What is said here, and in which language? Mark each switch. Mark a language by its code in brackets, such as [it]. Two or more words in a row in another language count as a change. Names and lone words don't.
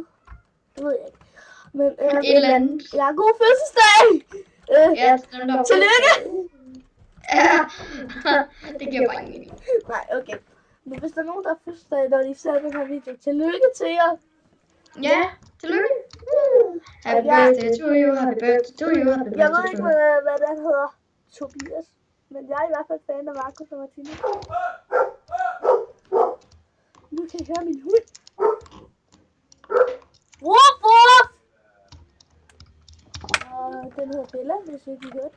[da] Det ved jeg ikke. Men Et eller andet. ja, god fødselsdag! Ja, tillykke! Ja, det giver bare ingen mening. Nej, okay. Men hvis der er nogen, der har fødselsdag, når de ser den her video, tillykke til jer! Ja, tillykke! [en] Happy birthday to you, happy birthday to you, happy birthday [da] Jeg ved [en] to [da] ikke, [en] you. [da] hvad den hedder. Tobias. Men jeg er i hvert fald fan af Markus og Martine. Nu kan I høre min hund. Woof, woof! Den hedder Bella, hvis ikke I hørte det.